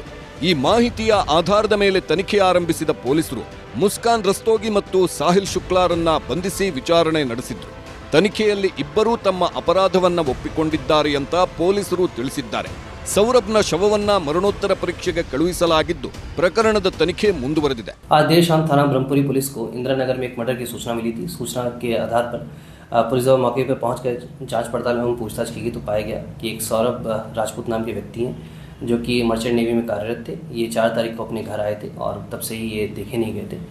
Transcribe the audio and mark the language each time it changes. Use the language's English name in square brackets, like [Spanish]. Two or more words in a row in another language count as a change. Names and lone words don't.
[Kannada] ಈ ಮಾಹಿತಿಯ ಆಧಾರದ ಮೇಲೆ ತನಿಖೆ ಆರಂಭಿಸಿದ ಪೊಲೀಸರು ಮುಸ್ಕಾನ್ ರಸ್ತೋಗಿ ಮತ್ತು ಸಾಹಿಲ್ ಶುಕ್ಲಾರನ್ನ ಬಂಧಿಸಿ ವಿಚಾರಣೆ ನಡೆಸಿದ್ರು. ತನಿಖೆಯಲ್ಲಿ ಇಬ್ಬರೂ ತಮ್ಮ ಅಪರಾಧವನ್ನ ಒಪ್ಪಿಕೊಂಡಿದ್ದಾರೆ ಅಂತ ಪೊಲೀಸರು ತಿಳಿಸಿದ್ದಾರೆ. ಸೌರಭ್ನ ಶವವನ್ನ ಮರಣೋತ್ತರ ಪರೀಕ್ಷೆಗೆ ಕಳುಹಿಸಲಾಗಿದ್ದು ಪ್ರಕರಣದ ತನಿಖೆ ಮುಂದುವರೆದಿದೆ. [Hindi] आज देर शाम थाना ब्रह्मपुरी पुलिस को इंदिरा नगर में एक मर्डर की सूचना मिली थी। सूचना के आधार पर पुलिस जब मौके पर पहुंच कर जांच पड़ताल एवं पूछताछ की गई तो पाया गया कि एक सौरभ राजपूत नाम के व्यक्ति हैं जो कि मर्चेंट नेवी में कार्यरत थे। ये 4 तारीख को अपने घर आए थे और तब से ही ये देखे नहीं गए थे।